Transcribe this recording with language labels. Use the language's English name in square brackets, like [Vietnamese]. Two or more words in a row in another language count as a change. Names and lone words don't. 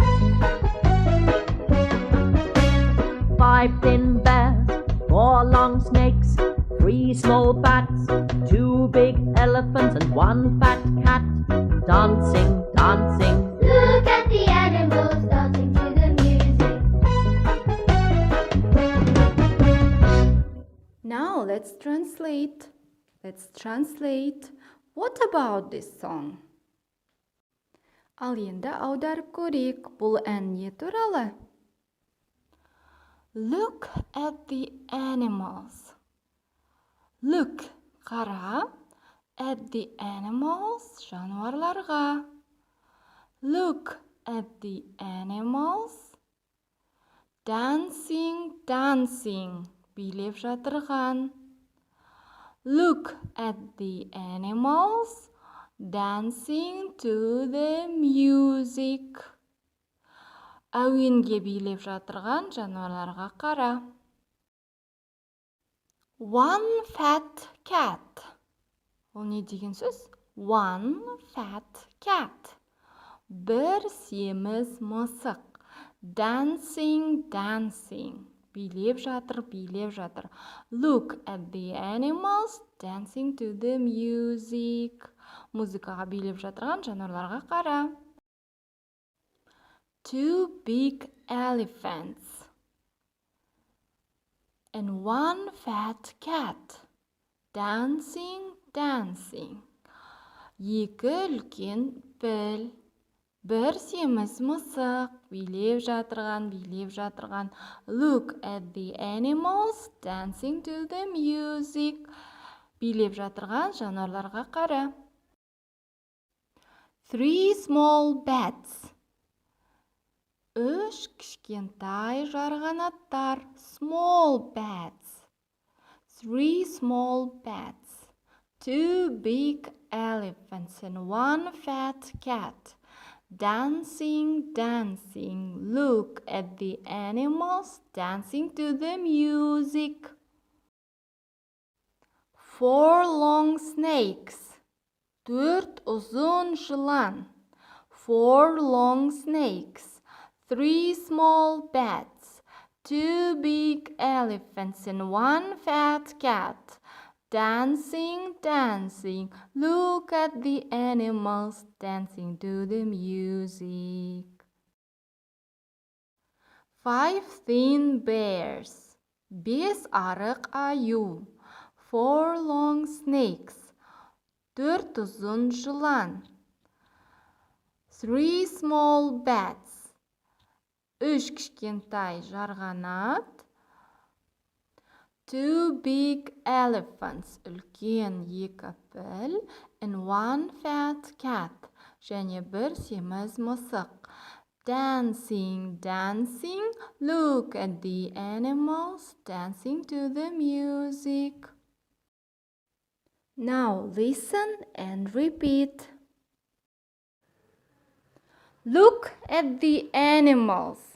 [English] Five thin bears, four long snakes, three small bats, two big elephants and one fat cat dancing, dancing. Look at the animals dancing to the music. Now let's translate. What about this song? [Kazakh] Ал енді аударып көрейік. Бұл ән не туралы? [English] Look at the animals. Look, қара, at the animals, жануарларға. Look at the animals. Dancing, dancing, [Kazakh] билеп жатырған. [English] Look at the animals, dancing to the music. [Kazakh] Әуенге билеп жатырған жануарларға қара. [English] One fat cat. [Kazakh] Ол не деген сөз? [English] One fat cat. [Kazakh] Бір семіз мысық. [English] Dancing, dancing. [Kazakh] Билеп жатыр. [English] Look at the animals dancing to the music. [Kazakh] Музыкаға билеп жатырған жануарларға қара. [English] Two big elephants and one fat cat dancing, dancing. [Kazakh] Екі үлкен піл, бір семіз мысық, билеп жатырған. [English] Look at the animals dancing to the music. [Kazakh] Билеп жатырған жануарларға қара. [English] Three small bats. [Kazakh] Үш кішкентай жарғанаттар. [English] Small bats. Three small bats. Two big elephants and one fat cat. Dancing, dancing. Look at the animals dancing to the music. Four long snakes. [Kazakh] Төрт ұзын жылан. [English] Four long snakes. Three small bats. Two big elephants and one fat cat. Dancing, dancing. Look at the animals dancing to the music. Five thin bears. [Kazakh] Бес арық аю. [English] Four long snakes. [Kazakh] Төрт ұзын жылан. [English] Three small bats. [Kazakh] Үш кішкентай жарғанат. [English] Two big elephants. [Kazakh] Үлкен екі піл. [English] And one fat cat. [Kazakh] Және бір семіз мысық. [English] Dancing, dancing. Look at the animals dancing to the music. Now listen and repeat. Look at the animals.